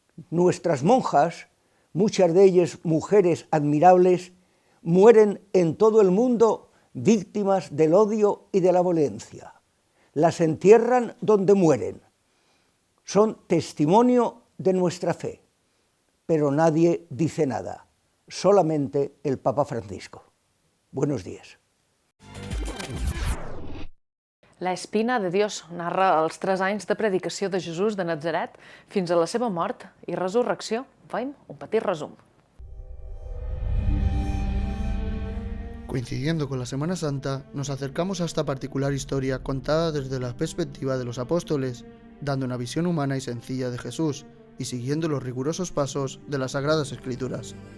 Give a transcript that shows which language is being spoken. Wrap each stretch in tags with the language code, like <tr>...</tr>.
<es>Nuestras monjas, muchas de ellas mujeres admirables, mueren en todo el mundo víctimas del odio y de la violencia. las entierran donde mueren. Son testimonio de nuestra fe, pero nadie dice nada, solamente el Papa Francisco. Buenos días.</es> <ca>La Espina de Dios narra els 3 anys de predicació de Jesús de Natzaret fins a la seva mort i resurrecció. Veiem un petit resum.</ca> <es>Coincidiendo con la Semana Santa, nos acercamos a esta particular historia contada desde la perspectiva de los apóstoles, dando una visión humana y sencilla de Jesús y siguiendo los rigurosos pasos de las Sagradas Escrituras.</es>